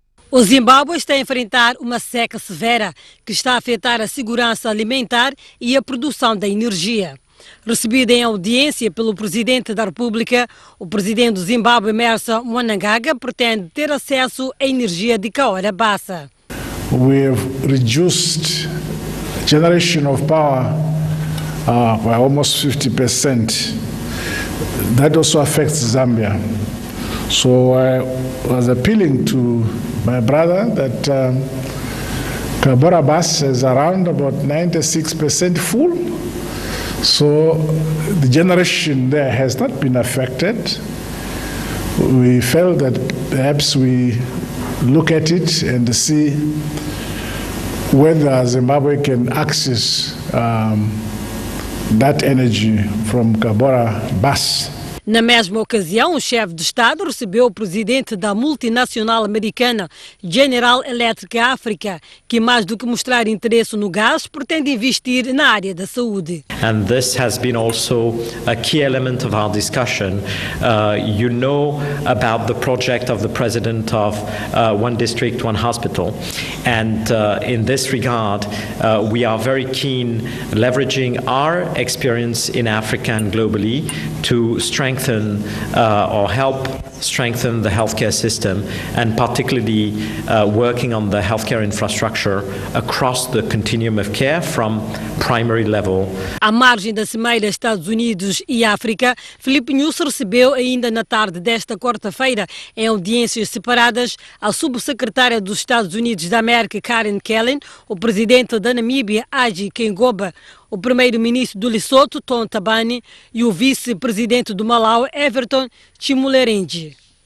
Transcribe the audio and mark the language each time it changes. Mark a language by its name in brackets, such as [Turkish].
[Portuguese] O Zimbábue está a enfrentar uma seca severa que está a afetar a segurança alimentar e a produção da energia. Recebido em audiência pelo Presidente da República, o Presidente do Zimbábue, Emmerson Mnangagwa, pretende ter acesso à energia de Cahora Bassa. [English] We have reduced generation of power by almost 50%. That also affects Zambia. So I was appealing to my brother that Cahora Bassa is around about 96% full. So the generation there has not been affected. We felt that perhaps we look at it and see whether Zimbabwe can access that energy from Cahora Bassa. [Portuguese] Na mesma ocasião, o chefe de Estado recebeu o presidente da multinacional americana General Electric Africa, que mais do que mostrar interesse no gás, pretende investir na área da saúde. [English] And this has been also a key element of our discussion. You know about the project of the president of One District, One Hospital. And in this regard, we are very keen leveraging our experience in Africa and globally to strengthen or help strengthen the healthcare system, and particularly working on the healthcare infrastructure across the continuum of care from primary level. [Portuguese] À margem da cimeira Estados Unidos e África, Filipe Nyusi recebeu ainda na tarde desta quarta-feira, em audiências separadas, a subsecretária dos Estados Unidos da América, Karen Kellen, o presidente da Namíbia, Hage Geingob, o primeiro-ministro do Lesotho, Tom Thabane, e o vice-presidente do Malau, Everton Chimulerenji.